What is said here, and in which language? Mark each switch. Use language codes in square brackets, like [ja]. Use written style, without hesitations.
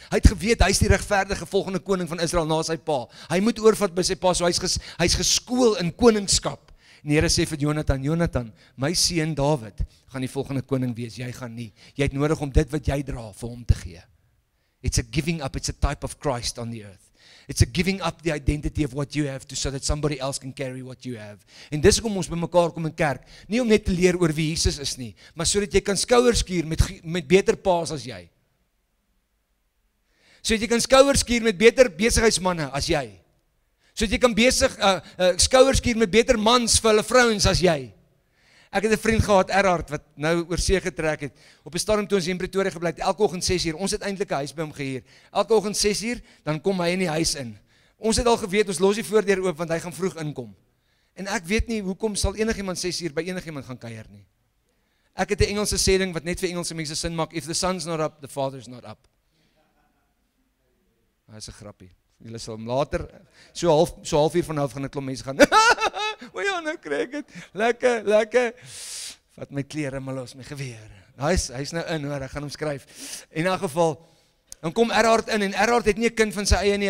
[af] Hy het geweet, hy is die regverdige volgende koning van Israel na sy pa. Hy moet oorvat by sy pa, so hy's geskool in koningskap. En die Here sê vir Jonathan, my seun Dawid gaan die volgende koning wees, jy gaan nie. Jy het nodig om dit wat jy dra vir hom te gee. [en] It's a giving up, it's a type of Christ on the earth. It's a giving up the identity of what you have so that somebody else can carry what you have. [af] En dis hoekom ons bymekaar kom in kerk, nie om net te leer oor wie Jesus is nie, maar sodat jy kan skouers skuur met beter paas as jy. Sodat jy kan skouers skuur met beter besigheidsmanne as jy. Sodat jy kan skouers skuur met beter mans vir hulle vrouens as jy. Ek het 'n vriend gehad, Erhard, wat nou oor see getrek het. Op 'n stadium toe ons in Pretoria gebly het, elke oggend 6uur. Ons het eintlik 'n huis by hom gehuur. Elke oggend 6uur, dan kom hy in die huis in. Ons het al geweet ons los die voordeur oop want hy gaan vroeg inkom. En ek weet nie hoekom sal enigiemand 6uur by enigiemand gaan kuier nie. Ek het 'n Engelse sê ding wat net vir Engelse mense sin maak. [en] If the sun's not up, the father's not up. [af] Dit is 'n grappie. Julle sal hom later so halfuur van nou af gaan 'n klomp mense gaan. O ja, nou kry ek dit. Lekker. Vat my klere maar los, my gewere. Hy's nou in, hoor, ek gaan hom skryf. In 'n geval, dan kom Erhard in en Erhard het nie 'n kind van sy eie nie.